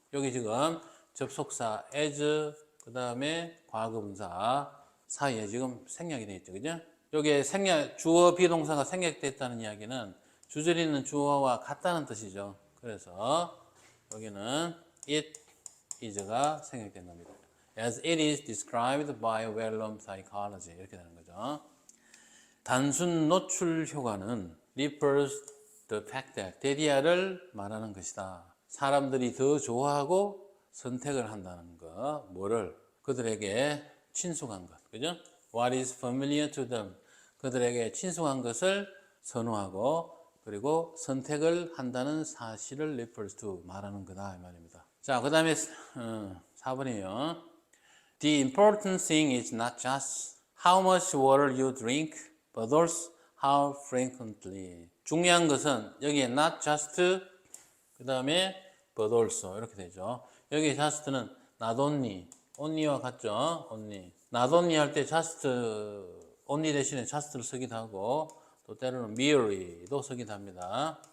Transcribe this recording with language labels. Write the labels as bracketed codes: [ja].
[ko] 여기 지금 접속사 as 그 다음에 과거분사 사이에 지금 생략이 되어 있죠. 그죠? 여기에 주어 비동사가 생략됐다는 이야기는 주절에 있는 주어와 같다는 뜻이죠. 그래서 여기는 it is 가 생략된 겁니다. [en] As it is described by well-known psychology 이렇게 되는 거죠. [ko] 단순 노출 효과는 refers the fact that 대디아를 말하는 것이다. 사람들이 더 좋아하고 선택을 한다는 것, 뭐를 그들에게 친숙한 것, 그죠? [en] What is familiar to them? [ko] 그들에게 친숙한 것을 선호하고 그리고 선택을 한다는 사실을 refers to 말하는 거다 이 말입니다. 자, 그 다음에 4번이에요. [en] The important thing is not just how much water you drink, but also how frequently. [ko] 중요한 것은 여기에 not just 그 다음에 but also 이렇게 되죠. 여기 just는 not only only와 같죠? only. not only 할 때 just, only 대신에 just를 쓰기도 하고 또 때로는 merely도 쓰기도 합니다.